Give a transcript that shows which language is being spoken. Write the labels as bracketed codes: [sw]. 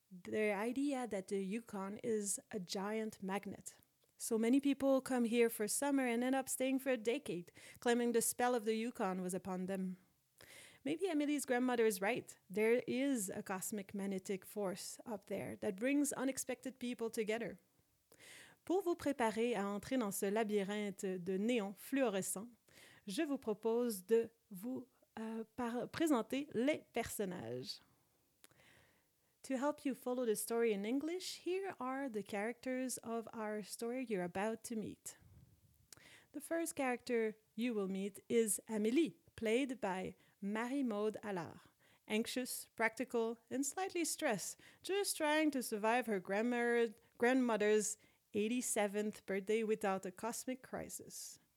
[en] The idea that the Yukon is a giant magnet. So many people come here for summer and end up staying for a decade, claiming the spell of the Yukon was upon them. Maybe Emily's grandmother is right. There is a cosmic magnetic force up there that brings unexpected people together. [fr] Pour vous préparer à entrer dans ce labyrinthe de néons fluorescents, je vous propose de vous présenter les personnages. [en] To help you follow the story in English, here are the characters of our story you're about to meet. The first character you will meet is Amélie, played by Marie-Maude Allard. Anxious, practical, and slightly stressed, just trying to survive her grandmother's 87th birthday without a cosmic crisis.